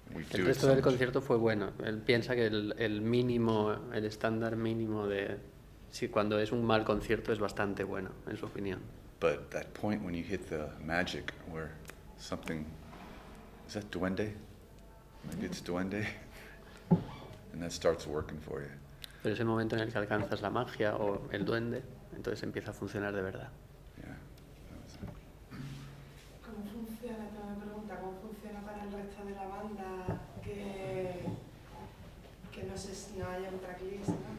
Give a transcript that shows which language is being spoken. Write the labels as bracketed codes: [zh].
[es] El resto del concierto fue bueno. Él piensa que el mínimo, el estándar mínimo de si cuando es un mal concierto es bastante bueno, en su opinión. [en] But that point when you hit the magic where something, is that duende? Maybe it's duende, and that starts working for you. [es] Pero es el momento en el que alcanzas la magia o el duende, entonces empieza a funcionar de verdad. [en] Yeah. [es] ¿Cómo funciona? Tengo una pregunta. ¿Cómo funciona para el resto de la banda que no sé si no haya un tracklist, ¿no?